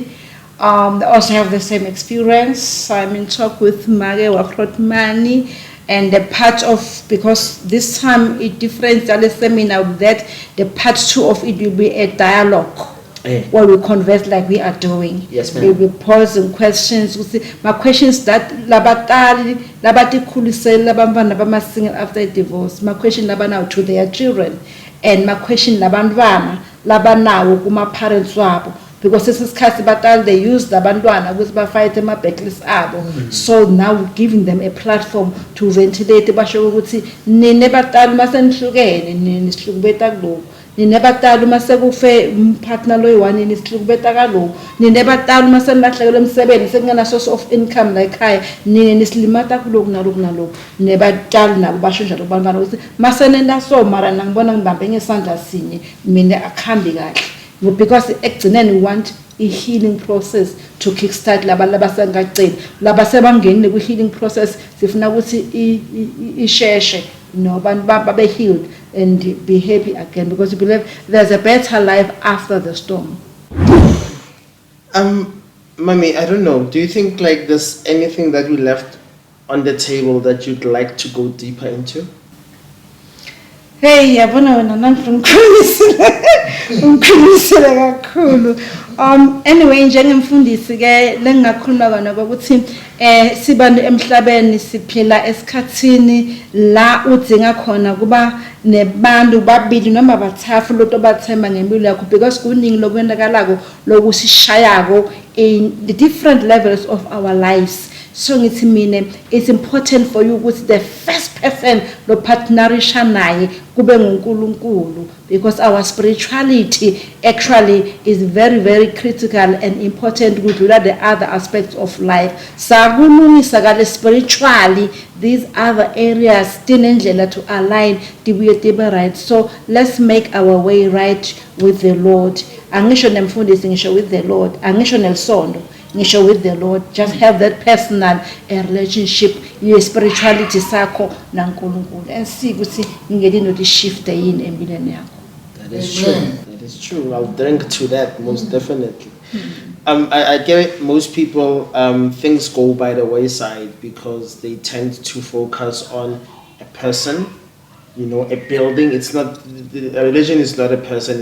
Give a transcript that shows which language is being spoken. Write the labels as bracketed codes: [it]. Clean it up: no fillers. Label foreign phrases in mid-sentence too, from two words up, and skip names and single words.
[en] They also have the same experience. I'm in talk with Mage Wakrotmani, and the part of, because this time it different seminar that the part 2 of it will be a dialogue. while we converse like we are doing. Yes, ma'am. We'll be posing questions. We'll see my questions that [zu] labati khulisela labantwana bama-single [en] after divorce. My question labanawo to their children, and my question [zu] labantwana labanawo kuma-parents wabo. Because isikhathi batali [en] they use [zu] labantwana ukuthi bafight ama-backlist abo. [en] So now we're giving them a platform to ventilate [zu] basho ukuthi nine batali masenihlukene nini sihlukubeta kuloko. Nine batali masekufe partner loyi-one nini sihlukubeta kaloko. Nine batali masenilahlekelwe emsebenzi sekungena [en] source of income [zu] la ekhaya nini nisilimata kuloko naloko naloko. Nine batali nabo basho njalo bantwana ukuthi masenenda so mara ngibona ngibambe ngesandla sinye mina akhambi kahle. [en] Because ekugcineni we want a healing process to kickstart [zu] laba labasengagcini laba sebangeni ku [en] healing process [zu] sifuna ukuthi isheshe no bantu babe [en] healed and be happy again, because we believe there's a better life after the storm. Mommy, I don't know, do you think like there's anything that we left on the table that you'd like to go deeper into? [zu] Hey, yabona wena nangifungikhulisile kakhulu. Anyway, njengemfundisi ke lengakhuluma kona ukuthi sibantu emhlabeni siphila esikhatsini la udzinga khona kuba nebantu babili noma bathathu loto bathemba ngempilo yakho, [en] because kuningi [zu] lokwenzakalako lokusishayako [en] in the different levels of our lives. So [zu] ngithi mina [en] it's important for you ukuthi the first person [zu] lo partnerisha naye kube nguNkulunkulu, [en] because our spirituality actually is very very critical and important kudlula the other aspects of life. [zu] Sakulungisa kale spiritually [en] these other areas [zu] tinendlela [en] to align [zu] tibuye tibe right. [en] So let's make our way right with the Lord. [zu] Angisho nemfundisi ngisho [en] with the Lord, [zu] angisho nelsondo ngisho [en] with the Lord. Just have that personal relationship, your spirituality [zu] sakho naNkulunkulu, [en] and see [zu] ukuthi ngeke [en] not shift [zu] yini empilweni yakho. [en] That is true. That is true. I'll drink to that most definitely. I get it. Most people, things go by the wayside because they tend to focus on a person, you know, a building. It's not, a religion is not a person.